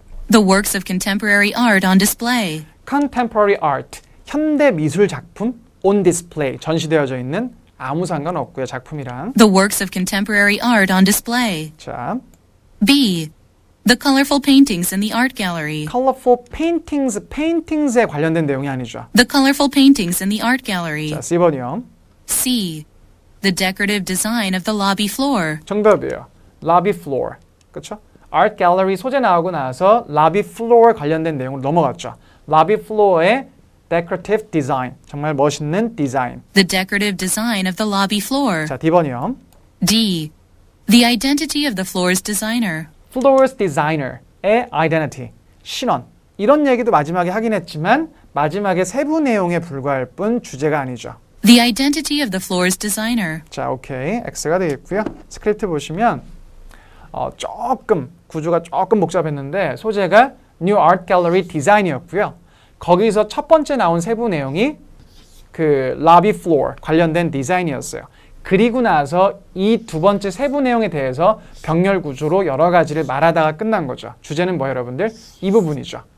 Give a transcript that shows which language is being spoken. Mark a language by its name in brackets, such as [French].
[English] The works of contemporary art on display. Contemporary art, [Korean] 현대 미술 작품 [English] on display, [Korean] 전시되어져 있는 아무 상관 없고요. 작품이랑. [English] The works of contemporary art on display. [Korean] 자, [English] B. The colorful paintings in the art gallery. colorful paintings, [Korean] paintings에 관련된 내용이 아니죠. [English] The colorful paintings in the art gallery. [Korean] 자, C번이요. [English] C. The decorative design of the lobby floor. [Korean] 정답이에요. lobby floor. 그렇죠? art gallery 소재 나오고 나서 lobby floor 관련된 내용으로 넘어갔죠. lobby floor의 [English] decorative design, [Korean] 정말 멋있는 디자인. [English] The decorative design of the lobby floor. [Korean] 자, D번이요. [English] D. The identity of the floor's designer. floor's designer [Korean] 의 identity, 신원. 이런 얘기도 마지막에 하긴 했지만 마지막에 세부 내용에 불과할 뿐 주제가 아니죠. [English] The identity of the floor's designer. [Korean] 자, 오케이. X가 되겠고요. 스크립트 보시면 조금 구조가 조금 복잡했는데 소재가 New Art Gallery 디자인이었고요. 거기서 첫 번째 나온 세부 내용이 그 lobby floor 관련된 디자인이었어요. 그리고 나서 이 두 번째 세부 내용에 대해서 병렬 구조로 여러 가지를 말하다가 끝난 거죠. 주제는 뭐예요, 여러분들? 이 부분이죠.